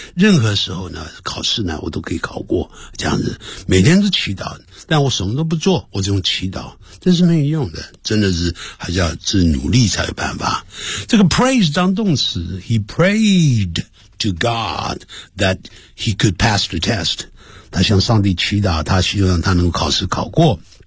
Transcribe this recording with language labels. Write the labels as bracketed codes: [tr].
[zh] 任何时候呢考试呢我都可以考过，这样子。每天都祈祷，但我什么都不做，我只用祈祷。真是没有用的，真的是还是要是努力才有办法。 [en] 这个 pray [zh] 是当动词， [en] He prayed to God that he could pass the test. [zh] 他向上帝祈祷，他希望他能够考试考过。